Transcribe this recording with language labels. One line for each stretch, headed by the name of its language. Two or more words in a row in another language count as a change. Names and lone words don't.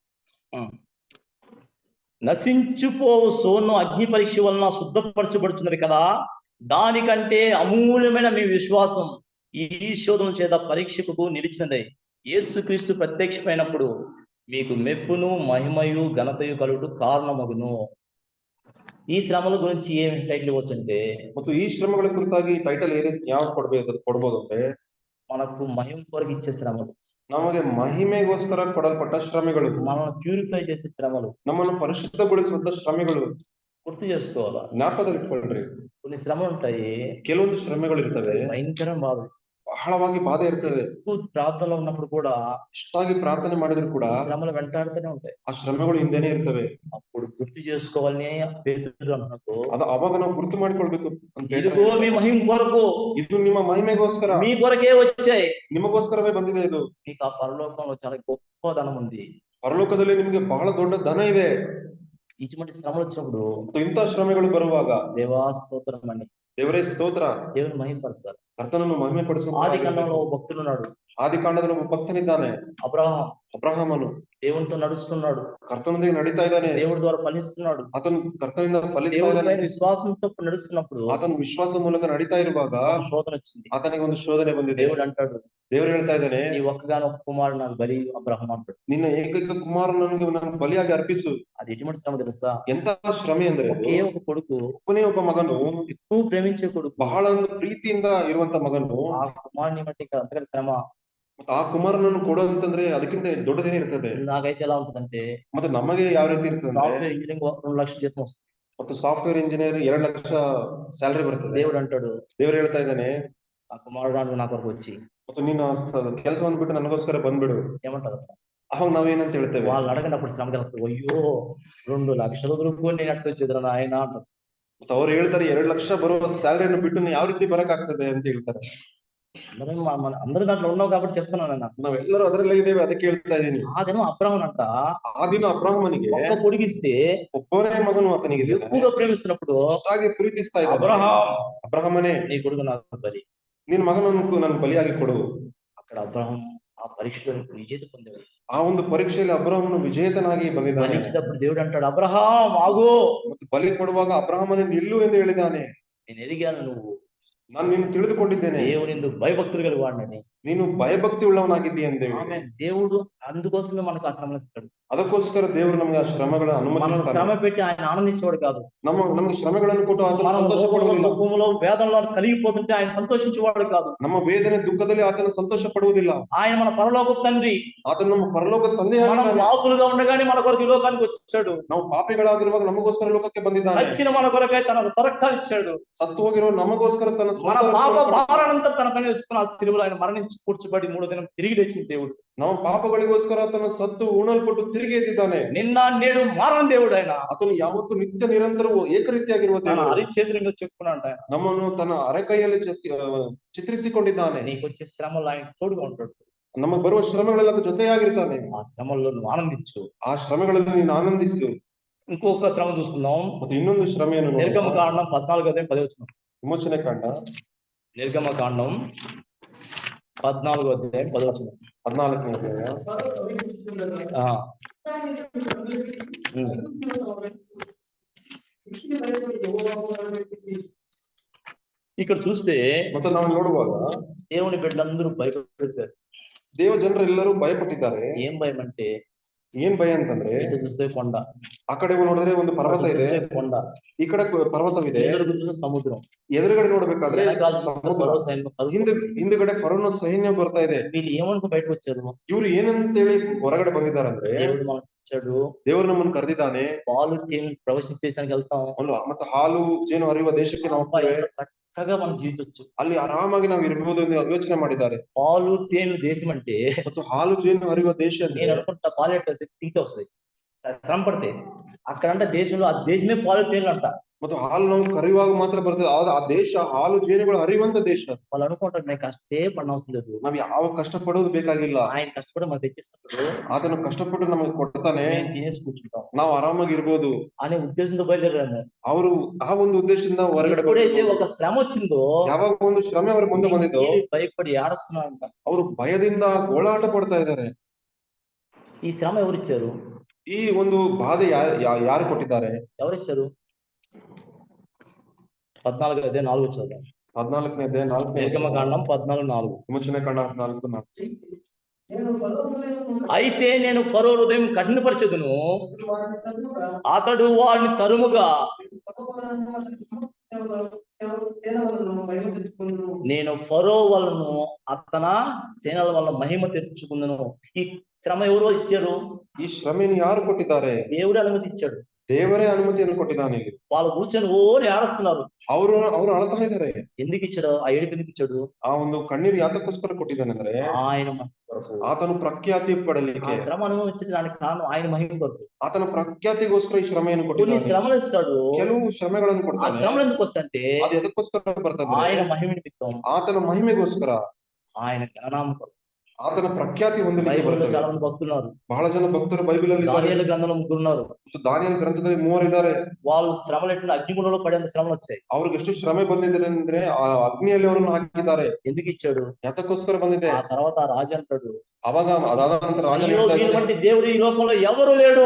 Telugu: నశించుపోవు సోను అగ్ని పరీక్ష వలన శుద్ధపరచబడుతున్నది కదా, దానికంటే అమూల్యమైన మీ విశ్వాసం ఈ శోధన చేత పరీక్షకు నిలిచినది. యేసుక్రీస్తు ప్రత్యక్షమైనప్పుడు మీకు మెప్పును మహిమయు ఘనతయు కలుగుటకు కారణమగును. ఈ శ్రమల గురించి ఏం టైటిల్ ఇవ్వచ్చు అంటే,
Kannada: ಮತ್ತು ಈ ಶ್ರಮಗಳ ಕುರಿತಾಗಿ ಟೈಟಲ್ ಯಾವ ಕೊಡ್ಬೋದು ಅಂದ್ರೆ,
Telugu: మనకు మహిమ కొరకు ఇచ్చే శ్రమలు,
Kannada: ನಮಗೆ ಮಹಿಮೆಗೋಸ್ಕರ ಕೊಡಲ್ಪಟ್ಟ ಶ್ರಮೆಗಳು,
Telugu: మనల్ని ప్యూరిఫై చేసే శ్రమలు,
Kannada: ನಮ್ಮನ್ನು ಪರಿಶುದ್ಧಗೊಳಿಸುವಂತ ಶ್ರಮೆಗಳು
Telugu: గుర్తు చేసుకోవాలా.
Kannada: ಜ್ಞಾಪಕದಲ್ಲಿ ಇಟ್ಕೊಳ್ರಿ.
Telugu: కొన్ని శ్రమలు ఉంటాయి,
Kannada: ಕೆಲವೊಂದು ಶ್ರಮೆಗಳು ಇರ್ತವೆ,
Telugu: భయంకరం బాధ,
Kannada: ಬಹಳವಾಗಿ ಬಾಧೆ ಇರ್ತದೆ.
Telugu: ఎక్కువ ప్రార్థనలో ఉన్నప్పుడు కూడా
Kannada: ಇಷ್ಟಾಗಿ ಪ್ರಾರ್ಥನೆ ಮಾಡಿದ್ರು ಕೂಡ
Telugu: శ్రమలు వెంటాడుతూనే ఉంటాయి.
Kannada: ಆ ಶ್ರಮೆಗಳು ಹಿಂದೆನೆ ಇರ್ತವೆ.
Telugu: అప్పుడు గుర్తు చేసుకోవాలని పేతురు అన్నట్టు,
Kannada: ಅದು ಅವಾಗ ನಾವು ಗುರುತು ಮಾಡ್ಕೊಳ್ಬೇಕು ಅಂತ
Telugu: ఇదిగో మీ మహిమ కొరకు,
Kannada: ಇದು ನಿಮ್ಮ ಮಹಿಮೆಗೋಸ್ಕರ,
Telugu: మీ కొరకే వచ్చాయి.
Kannada: ನಿಮಗೋಸ್ಕರವೇ ಬಂದಿದೆ. ಇದು
Telugu: మీకు ఆ పరలోకంలో చాలా గొప్ప ధనం ఉంది.
Kannada: ಪರಲೋಕದಲ್ಲಿ ನಿಮ್ಗೆ ಬಹಳ ದೊಡ್ಡ ಧನ ಇದೆ.
Telugu: ఇటువంటి శ్రమలు వచ్చినప్పుడు
Kannada: ಇಂಥ ಶ್ರಮೆಗಳು ಬರುವಾಗ
Telugu: దేవా స్తోత్రం అని
Kannada: ದೇವರೇ ಸ್ತೋತ್ರ,
Telugu: దేవుని మహిమపరచాలి.
Kannada: ಕರ್ತನನ್ನು ಮಹಿಮೆ ಪಡಿಸುವ.
Telugu: ఆది కాండంలో భక్తుడు ఉన్నాడు,
Kannada: ಆದಿಕಾಂಡದಲ್ಲಿ ಒಬ್ಬ ಭಕ್ತನಿದ್ದಾನೆ, ಅಬ್ರಹಾಮನು.
Telugu: దేవునితో నడుస్తున్నాడు,
Kannada: ಕರ್ತನೊಂದಿಗೆ ನಡೀತಾ ಇದ್ದಾನೆ,
Telugu: దేవుడి ద్వారా ఫలిస్తున్నాడు.
Kannada: ಆತನು ಕರ್ತನಿಂದ ಫಲಿಸ್ತಾ
Telugu: దేవుడి
Kannada: ಇದ್ದಾನೆ.
Telugu: పైన విశ్వాసంతో నడుస్తున్నప్పుడు
Kannada: ಆತನು ವಿಶ್ವಾಸದ ಮೂಲಕ ನಡೀತಾ ಇರುವಾಗ
Telugu: శోధన వచ్చింది.
Kannada: ಆತನಿಗೆ ಒಂದು ಶೋಧನೆ ಬಂದಿದೆ.
Telugu: దేవుడు అంటాడు,
Kannada: ದೇವರು ಹೇಳ್ತಾ ಇದ್ದಾನೆ,
Telugu: నీ ఒక్కగానొక్క కుమారుడు నాకు బలి అబ్రహాం అంటాడు.
Kannada: ನಿನ್ನ ಏಕೈಕ ಕುಮಾರನನ್ನು ನಾನು ಬಲಿಯಾಗಿ ಅರ್ಪಿಸು.
Telugu: అది ఎటువంటి శ్రమ తెలుసా?
Kannada: ಎಂತ ಶ್ರಮೆ ಅಂದ್ರೆ,
Telugu: ఒకే ఒక కొడుకు,
Kannada: ಒಬ್ಬನೇ ಒಬ್ಬ ಮಗನು,
Telugu: ఎక్కువ ప్రేమించే కొడుకు,
Kannada: ಬಹಳ ಒಂದು ಪ್ರೀತಿಯಿಂದ ಇರುವಂತ ಮಗನು,
Telugu: ఆ కుమారుని బట్టి అంతకంటే శ్రమ.
Kannada: ಮತ್ತೆ ಆ ಕುಮಾರನನ್ನು ಕೊಡುವಂತಂದ್ರೆ ಅದಕ್ಕಿಂತ ದೊಡ್ಡದೇನೇ ಇರ್ತದೆ.
Telugu: నాకైతే ఎలా ఉంటుందంటే,
Kannada: ಮತ್ತೆ ನಮಗೆ ಯಾವ ರೀತಿ ಇರ್ತದೆ,
English: software engineering
Telugu: 2 లక్షల జీతం వస్తుంది.
Kannada: ಮತ್ತು
English: software engineer
Kannada: 2 ಲಕ್ಷ ಸ್ಯಾಲರಿ ಬರ್ತದೆ.
Telugu: దేవుడు అంటాడు,
Kannada: ದೇವರು ಹೇಳ್ತಾ ಇದ್ದಾನೆ,
Telugu: ఆ కుమారుడు నా కొరకు వచ్చి,
Kannada: ಮತ್ತು ನೀನು ಕೆಲಸವನ್ನು ಬಿಟ್ಟು ನನಗೋಸ್ಕರ ಬಂದ್ಬಿಡು.
Telugu: ఏమంటారు?
Kannada: ಅವಾಗ ನಾವೇನಂತ ಹೇಳ್ತೇವೆ,
Telugu: వాళ్ళు అడగనప్పుడు శ్రమ తెలుస్తుంది. అయ్యో 2 లక్షలు వదులుకొని నేను అట్టు వచ్చేదిరా నాయన అంటారు.
Kannada: ಮತ್ತು ಅವ್ರು ಹೇಳ್ತಾರೆ 2 ಲಕ್ಷ ಬರುವ ಸ್ಯಾಲರಿಯನ್ನು ಬಿಟ್ಟು ನೀನು ಯಾವ ರೀತಿ ಬರಕ್ ಆಗ್ತದೆ ಅಂತ ಹೇಳ್ತಾರೆ.
Telugu: అందరూ దాంట్లో ఉన్నావు కాబట్టి చెప్తున్నాను అన్న.
Kannada: ನಾವೆಲ್ಲರೂ ಅದರಲ್ಲೇ ಇದ್ದೇವೆ, ಅದಕ್ಕೆ ಹೇಳ್ತಾ ಇದ್ದೀನಿ.
Telugu: ఆ దినం అబ్రహాం అంట
Kannada: ಆ ದಿನ ಅಬ್ರಹಾಮನಿಗೆ
Telugu: ఒక్క కొడుకిస్తే
Kannada: ಒಬ್ಬನೇ ಮಗನು ಆತನಿಗೆ
Telugu: ఎక్కువగా ప్రేమిస్తున్నప్పుడు
Kannada: ಅಷ್ಟಾಗಿ ಪ್ರೀತಿಸ್ತಾ ಇದ್ದಾನೆ.
Telugu: అబ్రహాం
Kannada: ಅಬ್ರಹಾಮನೇ,
Telugu: నీ కొడుకు నాకు బలి.
Kannada: ನಿನ್ ಮಗನನ್ನು ನನ್ನ ಬಲಿಯಾಗಿ ಕೊಡು.
Telugu: అక్కడ అబ్రహాం ఆ పరీక్షలో విజేత పొందేవాడు.
Kannada: ಆ ಒಂದು ಪರೀಕ್ಷೆಯಲ್ಲಿ ಅಬ್ರಹಾಮನು ವಿಜೇತನಾಗಿ ಬಂದಿದ್ದಾನೆ.
Telugu: బలిచ్చినప్పుడు దేవుడు అంటాడు, అబ్రహాం ఆగు.
Kannada: ಮತ್ತು ಬಲಿ ಕೊಡುವಾಗ ಅಬ್ರಹಾಮನೇ ನಿಲ್ಲು ಎಂದು ಹೇಳಿದ್ದಾನೆ.
Telugu: నేను ఎరిగాను నువ్వు
Kannada: ನಾನು ನಿನ್ನ ತಿಳಿದುಕೊಂಡಿದ್ದೇನೆ,
Telugu: దేవుని భయభక్తులు కలిగి వాడినని.
Kannada: ನೀನು ಭಯಭಕ್ತಿ ಉಳ್ಳವನಾಗಿದ್ದೀಯ ಎಂದೇಳಿ.
Telugu: దేవుడు అందుకోసమే మనకు ఆ శ్రమలు ఇస్తాడు.
Kannada: ಅದಕ್ಕೋಸ್ಕರ ದೇವರು ನಮಗೆ ಆ ಶ್ರಮಗಳ
Telugu: మనం
Kannada: ಅನುಮತಿಸ್ತಾನೆ.
Telugu: శ్రమ పెట్టి ఆయన ఆనందించేవాడు కాదు.
Kannada: ನಮಗೆ ಶ್ರಮೆಗಳನ್ನು ಕೊಟ್ಟು ಆತನು
Telugu: మనం
Kannada: ಸಂತೋಷ
Telugu: లోకంలో,
Kannada: ಪಡುವುದಿಲ್ಲ.
Telugu: దుఃఖంలో, వేదనలో కలిగిపోతుంటే ఆయన సంతోషించేవాడు కాదు.
Kannada: ನಮ್ಮ ವೇದನೆ ದುಃಖದಲ್ಲಿ ಆತನು ಸಂತೋಷ ಪಡುವುದಿಲ್ಲ.
Telugu: ఆయన మన పరలోకపు తండ్రి.
Kannada: ಆತನು ನಮ್ಮ ಪರಲೋಕ
Telugu: మనం
Kannada: ತಂದೆಯಾಗಿದ್ದಾನೆ.
Telugu: పాపులుగా ఉండగానే మన కొరకు ఈ లోకానికి వచ్చాడు.
Kannada: ನಾವು ಪಾಪಿಗಳಾಗಿರುವಾಗ ನಮಗೋಸ್ಕರ ಲೋಕಕ್ಕೆ ಬಂದಿದ್ದಾನೆ.
Telugu: చచ్చిన మన కొరకై తన స్వరక్తాన్ని ఇచ్చాడు.
Kannada: ಸತ್ತು ಹೋಗಿರುವ ನಮಗೋಸ್ಕರ ತನ್ನ
Telugu: మన
Kannada: ಸ್ವಂತ
Telugu: పాప
Kannada: ರಕ್ತವನ್ನು
Telugu: భారానంతా తన పైన వేసుకుని ఆ శిలువలో ఆయన మరణించి కూర్చోబడి 3వ దినం తిరిగి లేచిన దేవుడు.
Kannada: ನಮ್ಮ ಪಾಪಗಳಿಗೋಸ್ಕರ ಆತನ ಸತ್ತು ಉಣಲ್ಪಟ್ಟು ತಿರುಗಿ ಎದ್ದಿದ್ದಾನೆ.
Telugu: నిన్న నేడు మారని దేవుడు ఆయన.
Kannada: ಆತನು ಯಾವತ್ತು ನಿತ್ಯ ನಿರಂತರವೂ ಏಕರೀತಿಯಾಗಿರುವ
Telugu: తన
Kannada: ದೇವರು.
Telugu: హరిచేతులంగా చెప్పుకున్నాడు ఆయన.
Kannada: ನಮ್ಮನ್ನು ತನ್ನ ಅರೆಕೈಯಲ್ಲಿ ಚಿತ್ರಿಸಿಕೊಂಡಿದ್ದಾನೆ.
Telugu: నీకు వచ్చే శ్రమలు ఆయన తోడుగా ఉంటాడు.
Kannada: ನಮಗೆ ಬರುವ ಶ್ರಮಗಳೆಲ್ಲ ಜೊತೆಯಾಗಿರ್ತಾನೆ.
Telugu: ఆ శ్రమల్లో నువ్వు ఆనందించు.
Kannada: ಆ ಶ್ರಮಗಳಲ್ಲಿ ನೀನು ಆನಂದಿಸು.
Telugu: ఇంకొక శ్రమ చూసుకుందాం.
Kannada: ಮತ್ತು ಇನ್ನೊಂದು ಶ್ರಮೆಯನ್ನು
Telugu: నిర్గమకాండం 14వ అధ్యాయం 10వ వచనం.
Kannada: ವಿಮೋಚನೆ ಕಾಂಡ
Telugu: నిర్గమకాండం 14వ అధ్యాయం 10వ వచనం.
Kannada: 14ನೇ ಅಧ್ಯಾಯ.
Telugu: ఆ, ఇక్కడ చూస్తే
Kannada: ಮತ್ತೆ ನಾವು ನೋಡುವಾಗ
Telugu: దేవుని బిడ్డలందరూ భయపడతారు.
Kannada: ದೇವ ಜನರೆಲ್ಲರೂ ಭಯಪಟ್ಟಿದ್ದಾರೆ.
Telugu: ఏం భయం అంటే,
Kannada: ಏನ್ ಭಯ ಅಂತಂದ್ರೆ,
Telugu: ఇటు చూస్తే కొండ,
Kannada: ಆ ಕಡೆ ನೋಡಿದ್ರೆ ಒಂದು ಪರ್ವತ ಇದೆ,
Telugu: చూస్తే కొండ,
Kannada: ಈ ಕಡೆ ಪರ್ವತವಿದೆ,
Telugu: ఎదురుగా చూస్తే సముద్రం,
Kannada: ಎದುರುಗಡೆ ನೋಡ್ಬೇಕಾದ್ರೆ
Telugu: వెనకాల చూస్తే
Kannada: ಸಮುದ್ರ,
Telugu: ఫరో సైన్యం.
Kannada: ಹಿಂದುಗಡೆ ಫರೋನ ಸೈನ್ಯ ಬರ್ತಾ ಇದೆ.
Telugu: వీళ్ళు ఏమనుకో బయటకు వచ్చారు?
Kannada: ಇವ್ರು ಏನಂತೇಳಿ ಹೊರಗಡೆ ಬಂದಿದ್ದಾರೆ ಅಂದ್ರೆ,
Telugu: దేవుడు మనకు ఇచ్చాడు,
Kannada: ದೇವರು ನಮ್ಮನ್ನು ಕರೆದಿದ್ದಾನೆ.
Telugu: పాలు తేనె ప్రవేశించే దేశానికి వెళ్తాం.
Kannada: ಮತ್ತೆ ಹಾಲು ಜೇನು ಹರಿಯುವ ದೇಶಕ್ಕೆ ನಾವು
Telugu: చక్కగా మనం జీవించవచ్చు.
Kannada: ಅಲ್ಲಿ ಆರಾಮಾಗಿ ನಾವು ಇರಬಹುದು ಎಂದು ಯೋಚನೆ ಮಾಡಿದ್ದಾರೆ.
Telugu: పాలు తేనె దేశం అంటే,
Kannada: ಮತ್ತು ಹಾಲು ಜೇನು ಹರಿಯುವ ದೇಶ
Telugu: నేను అనుకుంటా పాలు ఎట్లా తింటే వస్తుంది, శ్రమ పడితే. అక్కడ అంటే దేశంలో ఆ దేశమే పాలు తేనెలు అంట.
Kannada: ಮತ್ತು ಹಾಲು ನಾವು ಕರೆಯುವಾಗ ಮಾತ್ರ ಬರ್ತದೆ. ಆ ದೇಶ ಹಾಲು ಜೇನುಗಳು ಹರಿಯುವಂತ ದೇಶ.
Telugu: వాళ్ళు అనుకుంటారు నేను కష్టే పడనవసరం లేదు,
Kannada: ನಾವ್ ಯಾವ ಕಷ್ಟ ಪಡೋದು ಬೇಕಾಗಿಲ್ಲ,
Telugu: ఆయన కష్టపడి మాకు తెచ్చిస్తాడు,
Kannada: ಆತನು ಕಷ್ಟಪಟ್ಟು ನಮಗೆ ಕೊಡ್ತಾನೆ,
Telugu: మేము తినేసి కూర్చుంటాం
Kannada: ನಾವು ಆರಾಮಾಗಿ ಇರ್ಬೋದು
Telugu: అనే ఉద్దేశంతో బయలుదేరాము.
Kannada: ಅವರು ಆ ಒಂದು ಉದ್ದೇಶದಿಂದ ಹೊರಗಡೆ
Telugu: ఎప్పుడైతే ఒక శ్రమ వచ్చిందో,
Kannada: ಯಾವಾಗ ಒಂದು ಶ್ರಮೆ ಅವರ ಮುಂದೆ ಬಂದಿದ್ದು,
Telugu: భయపడి ఏడుస్తున్నారంట.
Kannada: ಅವರು ಭಯದಿಂದ ಗೋಳಾಟ ಪಡ್ತಾ ಇದ್ದಾರೆ.
Telugu: ఈ శ్రమ ఎవరిచ్చారు?
Kannada: ಈ ಒಂದು ಬಾಧೆ ಯಾರು ಕೊಟ್ಟಿದ್ದಾರೆ?
Telugu: ఎవరిచ్చారు? 14వ అధ్యాయం 4వ వచనం.
Kannada: 14ನೇ ಅಧ್ಯಾಯ 4ನೇ
Telugu: నిర్గమకాండం 14:4.
Kannada: ವಿಮೋಚನೆ ಕಾಂಡ 14:4.
Telugu: అయితే నేను ఫరో హృదయం కఠినపరచెదను, అతడు వారిని తరుముగా, నేను ఫరో వలను అతన సేనల వల్ల మహిమ తెచ్చుకుందును. ఈ శ్రమ ఎవరో ఇచ్చారు?
Kannada: ಈ ಶ್ರಮೆಯನ್ನು ಯಾರು ಕೊಟ್ಟಿದ್ದಾರೆ?
Telugu: దేవుడు అనుమతి ఇచ్చాడు.
Kannada: ದೇವರೇ ಅನುಮತಿಯನ್ನು ಕೊಟ್ಟಿದ್ದಾನೆ. ಇಲ್ಲಿ
Telugu: వాళ్ళు కూర్చొని ఓని ఏడుస్తున్నారు.
Kannada: ಅವರು ಅಳ್ತಾ ಇದ್ದಾರೆ.
Telugu: ఎందుకు ఇచ్చాడు? ఆ ఏడుపు ఎందుకు ఇచ్చాడు?
Kannada: ಆ ಒಂದು ಕಣ್ಣೀರು ಯಾತಕ್ಕೋಸ್ಕರ ಕೊಟ್ಟಿದ್ದಾನೆ ಅಂದ್ರೆ,
Telugu: ఆయన
Kannada: ಆತನು ಪ್ರಖ್ಯಾತಿ ಪಡಲಿಕ್ಕೆ.
Telugu: శ్రమ అనుభవించిన దానికి కారణం ఆయన మహిమ కొరకు.
Kannada: ಆತನ ಪ್ರಖ್ಯಾತಿಗೋಸ್ಕರ ಈ ಶ್ರಮೆಯನ್ನು
Telugu: కొన్ని
Kannada: ಕೊಟ್ಟಿದ್ದಾನೆ.
Telugu: శ్రమలు ఇస్తాడు.
Kannada: ಕೆಲವು ಶ್ರಮೆಗಳನ್ನು
Telugu: ఆ
Kannada: ಕೊಡ್ತಾನೆ.
Telugu: శ్రమలు ఎందుకు వస్తాయంటే,
Kannada: ಅದು ಎದಕ್ಕೋಸ್ಕರ ಬರ್ತದೆ?
Telugu: ఆయన మహిమ నిమిత్తం,
Kannada: ಆತನ ಮಹಿಮೆಗೋಸ್ಕರ,
Telugu: ఆయన ఘననామం కొరకు.
Kannada: ಆತನ ಪ್ರಖ್ಯಾತಿ ಹೊಂದಲಿಕ್ಕೆ
Telugu: బైబిల్లో
Kannada: ಬರ್ತದೆ.
Telugu: చాలా మంది భక్తున్నారు.
Kannada: ಬಹಳ ಜನ ಭಕ್ತರು ಬೈಬಲ್ ಅಲ್ಲಿ ಇದ್ದಾರೆ.
Telugu: దానియేలు గ్రంథంలో 3 ఉన్నారు.
Kannada: ದಾನಿಯೇಲ್ ಗ್ರಂಥದಲ್ಲಿ 3 ಇದ್ದಾರೆ.
Telugu: వాళ్ళు శ్రమలు ఎట్లా అగ్నిగుణంలో పడేంత శ్రమలు వచ్చాయి.
Kannada: ಅವ್ರಿಗೆ ಎಷ್ಟು ಶ್ರಮೆ ಬಂದಿದೆ ಅಂದ್ರೆ, ಆ ಅಗ್ನಿಯಲ್ಲಿ ಅವರನ್ನು ಹಾಕಿದ್ದಾರೆ.
Telugu: ఎందుకు ఇచ్చాడు?
Kannada: ಯಾತಕ್ಕೋಸ್ಕರ ಬಂದಿದೆ?
Telugu: ఆ తర్వాత ఆ రాజు అంటాడు,
Kannada: ಅವಾಗ ಅದಾದ ನಂತರ ರಾಜ
Telugu: అయ్యో వీళ్ళంటి దేవుడు ఈ లోకంలో ఎవరు లేడు,